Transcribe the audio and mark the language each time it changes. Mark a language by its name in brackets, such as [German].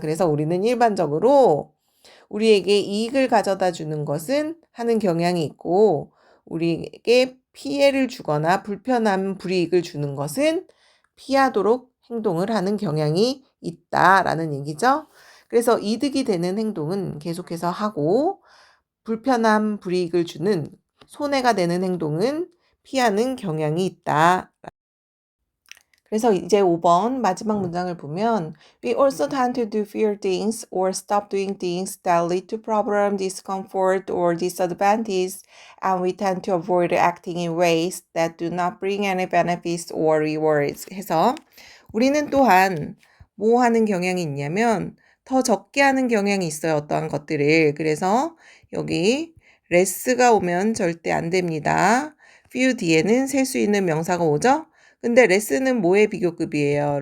[Korean] 그래서 우리는 일반적으로 우리에게 이익을 가져다 주는 것은 하는 경향이 있고 우리에게 피해를 주거나 불편함, 불이익을 주는 것은 피하도록 행동을 하는 경향이 있다라는 얘기죠. 그래서 이득이 되는 행동은 계속해서 하고 불편함, 불이익을 주는 손해가 되는 행동은 피하는 경향이 있다. 그래서 이제 5번 마지막 문장을 보면 [English] We also tend to do fewer things or stop doing things that lead to problem, discomfort, or disadvantage, and we tend to avoid acting in ways that do not bring any benefits or rewards. [Korean] 해서 우리는 또한 뭐 하는 경향이 있냐면 더 적게 하는 경향이 있어요. 어떠한 것들을. 그래서 여기 less가 오면 절대 안 됩니다. few 뒤에는 셀 수 있는 명사가 오죠. 근데 less는 뭐의 비교급이에요?